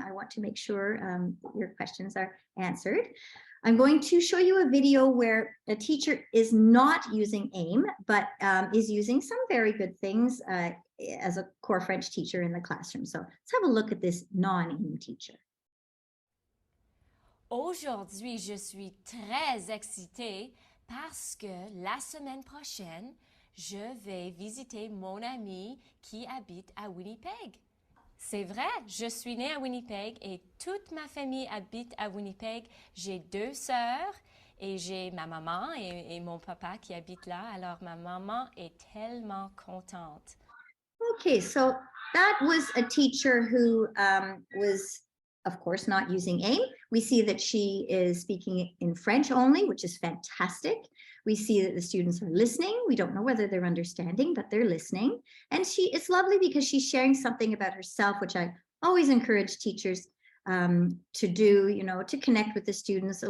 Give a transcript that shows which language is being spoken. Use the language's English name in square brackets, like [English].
[English] I want to make sure your questions are answered. I'm going to show you a video where a teacher is not using AIM, but is using some very good things as a core French teacher in the classroom. So let's have a look at this non-AIM teacher. [French] Aujourd'hui, je suis très excitée parce que la semaine prochaine, je vais visiter mon ami qui habite à Winnipeg. C'est vrai, je suis née à Winnipeg et toute ma famille habite à Winnipeg. J'ai 2 sœurs et j'ai ma maman et mon papa qui habitent là. Alors ma maman est tellement contente. [English] Okay, so that was a teacher who was, of course, not using AIM. We see that she is speaking in French only, which is fantastic. We see that the students are listening. We don't know whether they're understanding, but they're listening. And it's lovely because she's sharing something about herself, which I always encourage teachers to do, to connect with the students.